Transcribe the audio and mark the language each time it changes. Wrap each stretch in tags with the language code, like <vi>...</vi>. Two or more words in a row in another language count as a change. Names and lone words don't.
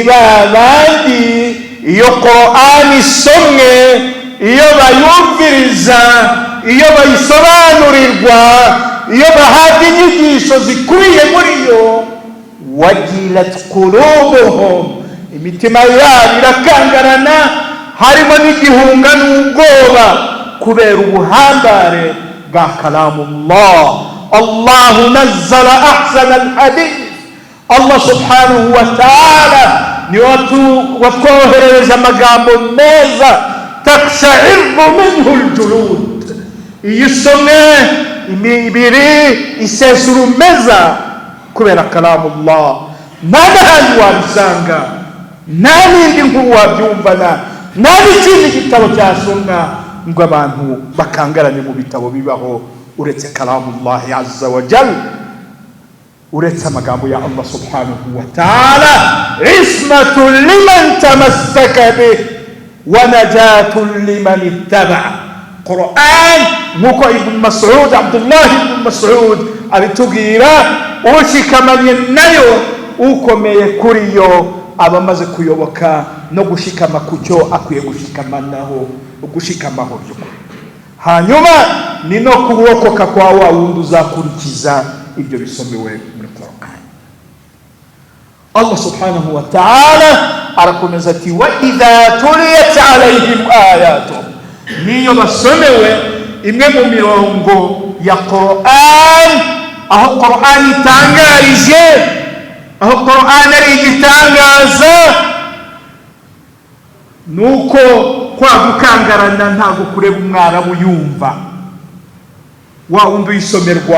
<rw>babandi iyo Qur'an isomwe, iyo bayumviriza, iyo bayisobanurirwa, iyo bahabwa inyigisho zikubiye muri yo,</rw> <ar>وجلت قلوبهم,</ar> <rw>imitima yabo irakangarana, harimo n'igihunga n'ubwoba kubera ubuhambare bwa kalamullah.</rw> <ar>الله نزل أحسن الحديث, الله سبحانه وتعالى</ar> <rw>ni watwoherereje amagambo meza,</rw> <ar>تقشعر منه الجلود,</ar> <rw>iyo isomwe imibiri isesurumeza kubera kalamullah. Nta n'ahandi wabisanga, nta n'indi nkuru wabyumvana, nta n'ikindi gitabo cyasomwa ngo abantu bakangarane mu bitabo bibaho uretse</rw> <ar>كلام الله عز وجل,</ar> <rw>uretse amagambo ya</rw> <ar>الله سبحانه وتعالى. عصمة لمن تمسك به ونجاة لمن اتبع.</ar> <rw>Qur'an nk'uko Ibn Mas'ud, Abdullah ibn Mas'ud abitubwira, ushikamanye nayo ukomeye kuri yo aba amaze kuyoboka no gushikama ku cyo akwiye gushikamaho by'ukuri. Hanyuma ni no kurokoka kwa wa wundi uzakurikiza ibyo bisomewe muri Qur'an.</rw> <ar>الله سبحانه وتعالى</ar> <rw>arakomeza ati</rw> <ar>وإذا تليت عليهم آياته,</ar> <rw>niyo basomewe imwe mu mirongo ya Qur'an, aho Qur'an itangarije, aho Qur'an ari igitangaza, nuko kwa gukangarana ntabwo kureba umwarabu yumva, wa wundi uyisomerwa.</rw>